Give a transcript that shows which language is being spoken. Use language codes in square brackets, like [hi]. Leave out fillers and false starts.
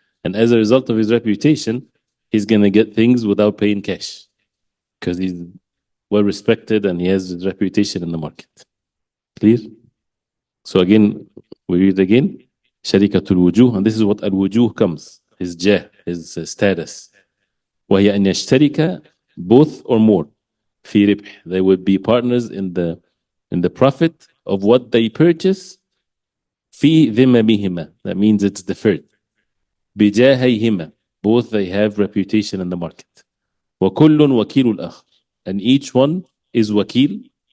[en] And as a result of his reputation, he's going to get things without paying cash because he's well respected and he has his reputation in the market. Clear? So again, we read again, Sharikatul Wujuh, and this is what Al-Wujuh comes, his jah, his status. [ar] وهي أن يشترك [en] both or more [ar] في ربح. [en] They would be partners in the profit of what they purchase [ar] في ذممهما. [en] That means it's deferred. [ar] بجاهيهما. [en] Both they have reputation in the market. [ar] وكل وكيل الآخر. [en] And each one is wakil.